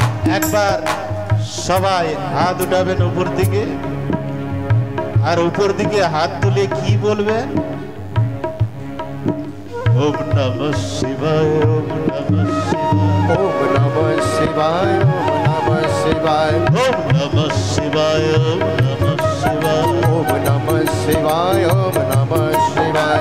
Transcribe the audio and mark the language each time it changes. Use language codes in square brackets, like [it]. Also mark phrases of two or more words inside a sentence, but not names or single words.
[bn] একবার সবাই হাত উঠাবেন উপর দিকে, আর উপর দিকে হাত তুলে কি বলবেন? [sa] ওম নমঃ শিবায়, ওম নমঃ শিবায়, ओम नमः शिवाय, ओम नमः शिवाय, ওম নমঃ শিবায়, ওম নমঃ শিবায়,